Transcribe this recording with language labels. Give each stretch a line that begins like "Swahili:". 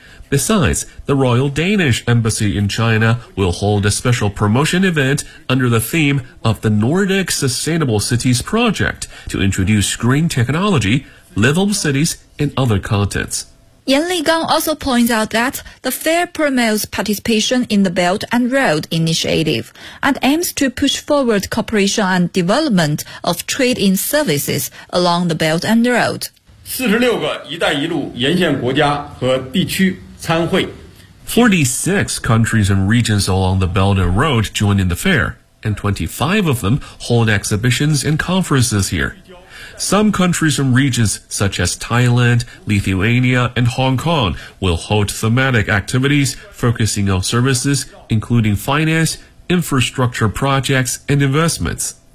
English: Besides, the Royal Danish Embassy in China will hold a special promotion event under the theme of the Nordic Sustainable Cities Project to introduce green technology, livable cities, and other contents. Yan Ligang also points out that the fair promotes participation in the Belt and Road Initiative and aims to push forward cooperation and development of trade in services along the Belt and Road.
Chinese: 46个一带一路沿线国家和地区参会
English: 46 countries and regions along the Belt and Road join in the fair, and 25 of them hold exhibitions and conferences here. Some countries and regions, such as Thailand, Lithuania, and Hong Kong, will hold thematic activities focusing on services, including finance, infrastructure projects, and investments.